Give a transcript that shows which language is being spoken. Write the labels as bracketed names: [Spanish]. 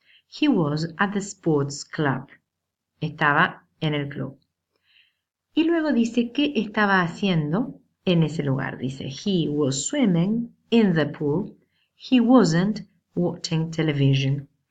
[English] He was at the sports club. [Spanish] Estaba en el club. Y luego dice qué estaba haciendo en ese lugar. [English] Dice, he was swimming in the pool. He wasn't watching television.